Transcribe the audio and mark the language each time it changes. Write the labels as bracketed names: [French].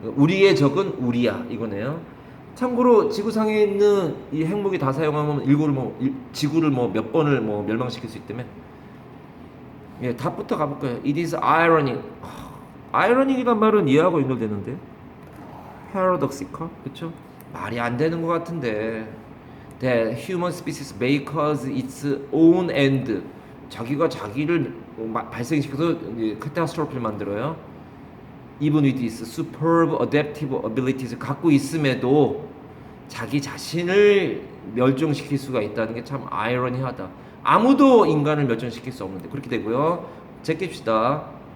[Korean] 우리의 적은 우리야 이거네요. 참고로 지구상에 있는 이 핵무기 다 사용하면 지구를 몇 번을 멸망시킬 수 있다며. 예, 답부터 가볼까요? [English] It is ironic. [Korean] 아이러닉이란 말은 이해하고 연결되는데. paradoxical, 그렇죠? 말이 안 되는 것 같은데. [English] That human species may cause its own end. [Korean] 자기가 자기를 발생시켜서 catastrophe를 만들어요. [English] Even with its superb adaptive abilities [Korean] 갖고 있음에도 자기 자신을 멸종시킬 수가 있다는 게 참 아이러니하다. 아무도 인간을 멸종시킬 수 없는데 그렇게 되고요. 제낍시다.